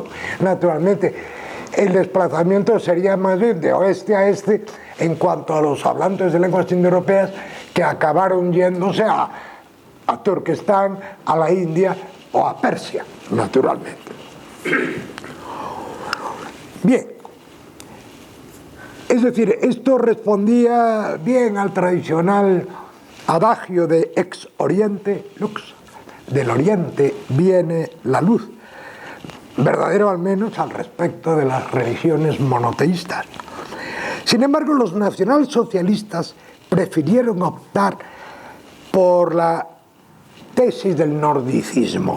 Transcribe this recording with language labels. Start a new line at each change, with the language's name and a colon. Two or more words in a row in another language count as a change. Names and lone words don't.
Spanish: Naturalmente, el desplazamiento sería más bien de oeste a este en cuanto a los hablantes de lenguas indoeuropeas que acabaron yéndose a Turquestán, a la India o a Persia, naturalmente. Bien, es decir, esto respondía bien al tradicional adagio de
Latin: ex oriente lux,
Spanish: del oriente viene la luz, verdadero al menos al respecto de las religiones monoteístas. Sin embargo, los nacionalsocialistas prefirieron optar por la tesis del nordicismo.